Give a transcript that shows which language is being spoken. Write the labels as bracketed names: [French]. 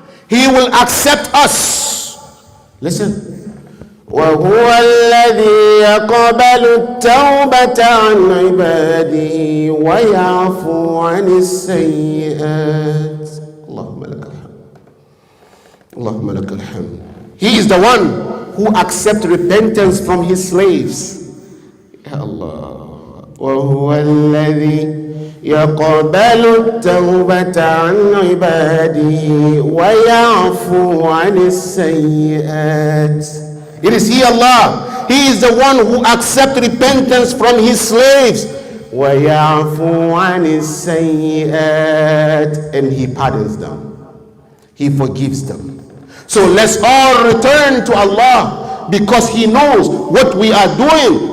[English] He will accept us. Listen. [Arabic] وَهُوَ الَّذِي يَقْبَلُ التَّوْبَةَ عَنْ عِبَادِهِ وَيَعْفُو عَنِ السَّيِّئَاتِ. اللهم لك الحمد. اللهم لك الحمد. [English] He is the one who accepts repentance from His slaves. [Arabic] Ya Allah. وَهُوَ الَّذِي يقبل التوبة عن عباده ويعفو عن السيئات. [English] It is He, Allah. He is the one who accepts repentance from His slaves. [Arabic] ويعفو عن السيئات. [English] And He pardons them. He forgives them. So let's all return to Allah, because He knows what we are doing.